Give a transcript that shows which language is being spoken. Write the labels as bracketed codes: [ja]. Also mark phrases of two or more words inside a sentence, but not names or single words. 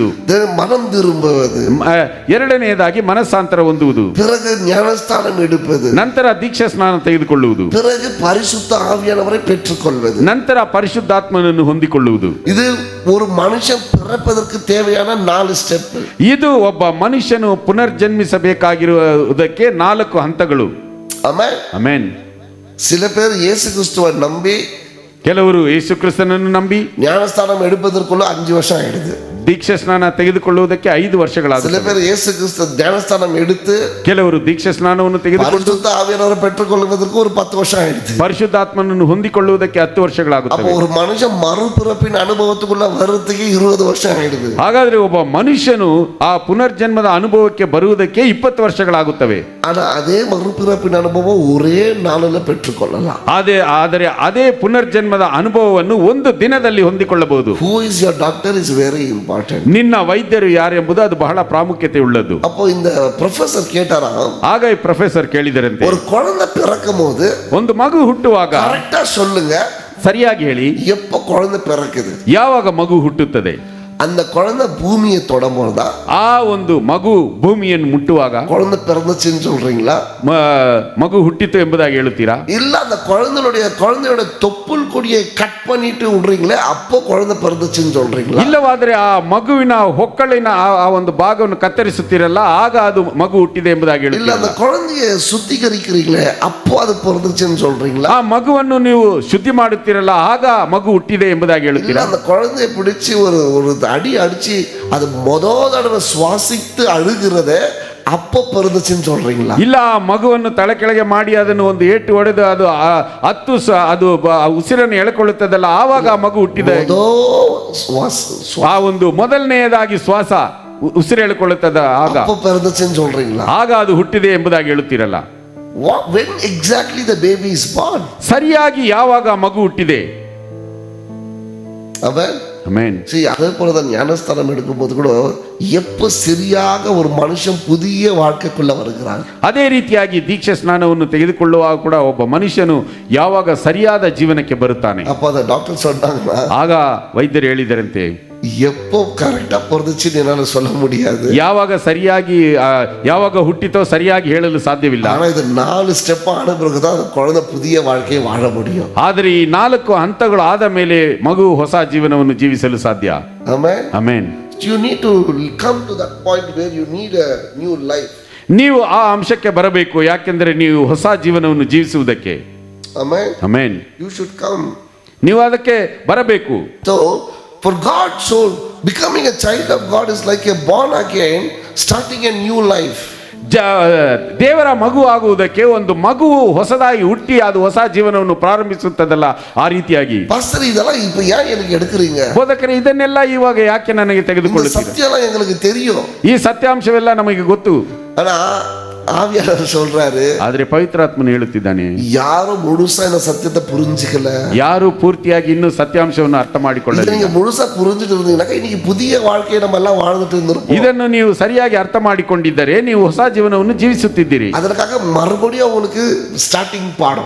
[ta] Then மனம் திரும்புவது, [kn] ಎರಡನೆಯದಾಗಿ ಮನಸ್ಸಾಂತರ ಹೊಂದುವುದು, [ta] பிறகு ஞானஸ்தானம் எடுப்பது, [kn] ನಂತರ ದೀಕ್ಷಾ ಸ್ನಾನ ತೆಗೆದುಕೊಳ್ಳುವುದು, [ta] பிறகு பரிசுத்த ஆவியானவரை பெற்றுக்கொள்வது, [kn] ನಂತರ ಪರಿಶುದ್ಧಾತ್ಮನನ್ನು ಹೊಂದಿಕೊಳ್ಳುವುದು. [ta] இது ஒரு மனுஷன் பிறப்பதற்கு தேவையான 4 ஸ்டெப். [kn] ಇದು ಒಬ್ಬ ಮನುಷ್ಯನು ಪುನರ್ಜನ್ಮಿಸಬೇಕಾಗಿರುವುದಕ್ಕೆ 4 ಹಂತಗಳು. [ta] ஆமென். [kn] ಆಮೆನ್. [ta] சில பேர் இயேசு கிறிஸ்துவை நம்பி, [kn] ಕೆಲವರು ಯೇಸು ಕ್ರಿಸ್ತನನ್ನು ನಂಬಿ [ta] ஞானஸ்தானம் எடுப்பதற்குள்ள 5 வருஷம் ஆயிடுது. [kn] ದೀಕ್ಷಾ ಸ್ನಾನ ತೆಗೆದುಕೊಳ್ಳುವುದಕ್ಕೆ 5 [ta] சில [kn] ವರ್ಷಗಳಾಗುತ್ತವೆ. [ta] பேர் இயேசு கிறிஸ்து ஞானஸ்தானம் எடுத்து [kn] ಕೆಲವರು ದೀಕ್ಷಾ ಸ್ನಾನವನ್ನು ತೆಗೆದುಕೊಂಡು [ta] பரிசுத்த ஆவியானவரை பெற்றுக்கொள்வதற்கு ஒரு 10 வருஷம் ஆயிடுது. [kn] ಪರಿಶುದ್ಧಾತ್ಮನನ್ನು ಹೊಂದಿಕೊಳ್ಳುವುದಕ್ಕೆ 10 [ta] அப்போ [kn] ವರ್ಷಗಳಾಗುತ್ತವೆ. [ta] ஒரு மனுஷன் மறுபிறப்பின் அனுபவத்துக்குள்ள வர்றதுக்கு 20 வருஷம் ஆயிடுது. [kn] ಹಾಗಾದ್ರೆ ಒಬ್ಬ ಮನುಷ್ಯನು ಆ ಪುನರ್ಜನ್ಮದ ಅನುಭವಕ್ಕೆ ಬರುವುದಕ್ಕೆ 20 ವರ್ಷಗಳಾಗುತ್ತವೆ. [ta] ஆனா அதே மறுபிறப்பின் அனுபவம் ஒரே நாளில் பெற்றுக்கொள்ளலாம். [kn] ಆದರೆ ಅದೇ ಪುನರ್ಜನ್ಮದ ಅನುಭವವನ್ನು ಒಂದು ದಿನದಲ್ಲಿ ಹೊಂದಿಕೊಳ್ಳಬಹುದು. [en] Who is your doctor is very important. [kn] ನಿನ್ನ ವೈದ್ಯರು ಯಾರೆಂಬುದು ಅದು ಬಹಳ ಪ್ರಾಮುಖ್ಯತೆ ಉಳ್ಳದ್ದು. [ta] அப்போ இந்த ப்ரொஃபசர் கேட்டாராம், [kn] ಆಗ ಈ ಪ್ರೊಫೆಸರ್ ಕೇಳಿದರಂತೆ, [ta] ஒரு குழந்தை பிறக்கும் போது [kn] ಒಂದು ಮಗು ಹುಟ್ಟುವಾಗ [ta] கரெக்டா சொல்லுங்க, [kn] ಸರಿಯಾಗಿ ಹೇಳಿ [ta] எப்ப குழந்தை பிறக்குது, [kn] ಯಾವಾಗ ಮಗು ಹುಟ್ಟುತ್ತದೆ. [ta] அந்த குழந்தை பூமியை தொடம்போதா, [kn] ಆ ಒಂದು ಮಗು ಭೂಮಿಯನ್ನು ಮುಟ್ಟುವಾಗ [ta] குழந்தை பிறந்துச்சுன்னு சொல்றீங்களா, [kn] ಮಗು ಹುಟ್ಟಿತು ಎಂಬುದಾಗಿ ಹೇಳುತ್ತೀರಾ? [ta] இல்ல அந்த குழந்தையோட தொப்புள் கொடியை கட் பண்ணிட்டு விடுறீங்களே, அப்போ குழந்தை பிறந்துச்சுன்னு சொல்றீங்களா? [kn] ಇಲ್ಲವಾದರೆ ಆ ಮಗುವಿನ ಹೊಕ್ಕಳಿನ ಆ ಒಂದು ಭಾಗವನ್ನು ಕತ್ತರಿಸುತ್ತೀರಲ್ಲ, ಆಗ ಅದು ಮಗು ಹುಟ್ಟಿದೆ ಎಂಬುದಾಗಿ [ta] இல்ல [kn] ಹೇಳುತ್ತೀರಾ? [ta] அந்த குழந்தைய சுத்திகரிக்கிறீங்களே, அப்போ அது பிறந்துச்சுன்னு சொல்றீங்களா? [kn] ಆ ಮಗುವನ್ನು ನೀವು ಶುದ್ಧಿ ಮಾಡುತ್ತೀರಲ್ಲ, ಆಗ ಮಗು ಹುಟ್ಟಿದೆ ಎಂಬುದಾಗಿ [ta] இல்ல [kn] ಹೇಳುತ್ತೀರಾ? [ta] அந்த குழந்தைய பிடிச்சு ஒரு அடி அடிச்சு அது முதல் தடவை சுவாசித்து அழுகிறதே அப்போ பிறந்துச்சுன்னு சொல்றீங்களா? [kn] ಇಲ್ಲ, ಆ ಮಗುವನ್ನು ತಲೆ ಕೆಳಗೆ ಮಾಡಿ ಅದನ್ನು ಒಂದು ಏಟು ಹೊಡೆದು ಅದು ಅದು ಉಸಿರನ್ನು ಎಳೆಕೊಳ್ಳುತ್ತದಲ್ಲ, ಆವಾಗ ಆ ಮಗು ಹುಟ್ಟಿದೆ. ಆ ಒಂದು ಮೊದಲನೆಯದಾಗಿ ಶ್ವಾಸ ಉಸಿರು ಎಳೆಕೊಳ್ಳುತ್ತದ ಆಗ [ta] அப்போ பிறந்துச்சுன்னு சொல்றீங்களா? [kn] ಆಗ ಅದು ಹುಟ್ಟಿದೆ ಎಂಬುದಾಗಿ ಹೇಳುತ್ತೀರಲ್ಲ. [en] When exactly the baby is born? [kn] ಸರಿಯಾಗಿ ಯಾವಾಗ ಆ ಮಗು ಹುಟ್ಟಿದೆ? [ta] அவன் [kn] ಆಮೆನ್. [ta] அதே போலதான் ஞானஸ்தானம் எடுக்கும்போது கூட எப்ப சரியாக ஒரு மனுஷன் புதிய வாழ்க்கைக்குள்ள வருகிறான். [kn] ಅದೇ ರೀತಿಯಾಗಿ ದೀಕ್ಷಾ ಸ್ನಾನವನ್ನು ತೆಗೆದುಕೊಳ್ಳುವಾಗ ಕೂಡ ಒಬ್ಬ ಮನುಷ್ಯನು ಯಾವಾಗ ಸರಿಯಾದ ಜೀವನಕ್ಕೆ ಬರುತ್ತಾನೆ. [ta] அப்ப அந்த டாக்டர் சொன்னாங்கன்னா, [kn] ಆಗ ವೈದ್ಯರು ಹೇಳಿದರಂತೆ, [ta] எப்போ கரெக்டா பிறந்துச்சுன்னு என்னால சொல்ல முடியாது, [kn] ಯಾವಾಗ ಸರಿಯಾಗಿ ಯಾವಾಗ ಹುಟ್ಟಿತೋ ಸರಿಯಾಗಿ ಹೇಳಲು ಸಾಧ್ಯವಿಲ್ಲ. [ta] ஆனா இது 4 ஸ்டெப் ஆன பிறகுதான் அந்த குழந்தை புதிய வாழ்க்கையை வாழ முடியும். [kn] ಆದರೆ ಈ 4 ಹಂತಗಳು ಆದ ಮೇಲೆ ಮಗು ಹೊಸ ಜೀವನವನ್ನು ಜೀವಿಸಲು ಸಾಧ್ಯ. [en] Amen. [kn] ಆಮೆನ್. [en] You need to come to that point where you need a new life. [kn] ನೀವು ಆ ಅಂಶಕ್ಕೆ ಬರಬೇಕು, ಯಾಕೆಂದರೆ ನೀವು ಹೊಸ ಜೀವನವನ್ನು ಜೀವಿಸುವುದಕ್ಕೆ. [en] Amen. [kn] ಆಮೆನ್. [en] You should come. [kn] ನೀವು ಅದಕ್ಕೆ ಬರಬೇಕು. [en] So for God, so becoming a child of God is like a born again, starting a new life. [kn] ದೇವರ ಮಗು ಆಗುವುದಕ್ಕೆ ಒಂದು ಮಗು ಹೊಸದಾಗಿ ಹುಟ್ಟಿ ಅದು ಹೊಸ ಜೀವನವನ್ನು ಪ್ರಾರಂಭಿಸುತ್ತದಲ್ಲ, ಆ ರೀತಿಯಾಗಿ. [ta] பாஸ்டர் இதெல்லாம் இப்ப ஏன் எனக்கு எடுக்கிறீங்க? [kn] ಬೋಧಕರೇ, ಇದನ್ನೆಲ್ಲ ಇವಾಗ ಯಾಕೆ ನನಗೆ [ta] இந்த [kn] ತೆಗೆದುಕೊಳ್ಳುತ್ತೀರಾ? [ta] சத்தியம்லாம் எங்களுக்கு தெரியும். [kn] ಈ ಸತ್ಯಾಂಶವೆಲ್ಲ ನಮಗೆ ಗೊತ್ತು. [ta] ஆனா ஆவியானவர் சொல்றாரு, [kn] ಆದ್ರೆ ಪವಿತ್ರಾತ್ಮನು ಹೇಳುತ್ತಿದ್ದಾನೆ, [ta] யாரும் முழுசா இந்த சத்தியத்தை புரிஞ்சுக்கல. [kn] ಯಾರು ಪೂರ್ತಿಯಾಗಿ ಇನ್ನೂ ಸತ್ಯಾಂಶವನ್ನು ಅರ್ಥ [ta] இதை [kn] ಮಾಡಿಕೊಳ್ಳಲಿಲ್ಲ. [ta] நீங்க முழுசா புரிஞ்சுட்டு இருந்தீங்கன்னா இன்னைக்கு புதிய வாழ்க்கையை நம்ம எல்லாம் வாழ்ந்துட்டு இருந்திருப்போம். [kn] ಇದನ್ನು ನೀವು ಸರಿಯಾಗಿ ಅರ್ಥ ಮಾಡಿಕೊಂಡಿದ್ದರೆ ನೀವು ಹೊಸ ಜೀವನವನ್ನು ಜೀವಿಸುತ್ತಿದ್ದೀರಿ. [ta] அதற்காக மறுபடியும் உங்களுக்கு ஸ்டார்டிங் பாடம்.